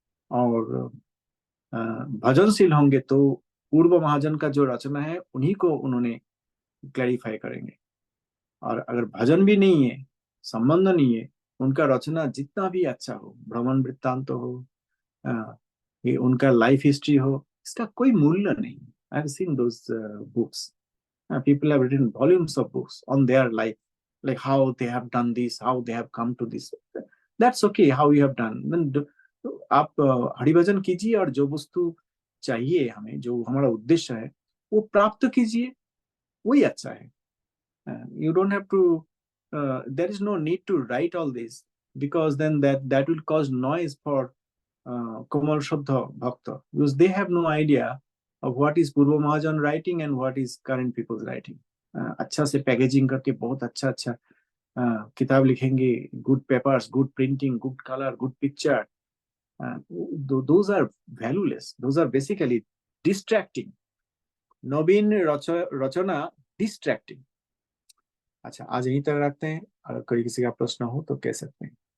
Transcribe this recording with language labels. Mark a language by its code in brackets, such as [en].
[hi] और भजनशील होंगे तो पूर्व महाजन का जो रचना है उन्हीं को उन्होंने क्लैरिफाई करेंगे। और अगर भजन भी नहीं है, संबंध नहीं है, उनका रचना जितना भी अच्छा हो, भ्रमण वृत्तांत हो, ये उनका लाइफ हिस्ट्री हो, इसका कोई मूल्य नहीं। [en] I have seen those books, people have written volumes of books on their life, like how they have done this, how they have come to this. That's okay how you have done. [hi] तो आप हरिभजन कीजिए, और जो वस्तु चाहिए हमें, जो हमारा उद्देश्य है, वो प्राप्त कीजिए, वही अच्छा है। [en] You don't have to, there is no need to write all this, because then that will cause noise for Komal Shuddha Bhakta, because they have no idea of what is Purva Mahajan writing and what is current people's writing. [hi] अच्छा से packaging करके बहुत अच्छा अच्छा किताब लिखेंगे, [en] Good papers, good printing, good colour, good picture, those are valueless, those are basically distracting. [hi] Naveen Rachna distracting. अच्छा, आज यहीं तक रखते हैं, अगर कोई किसी का प्रश्न हो तो कह सकते हैं।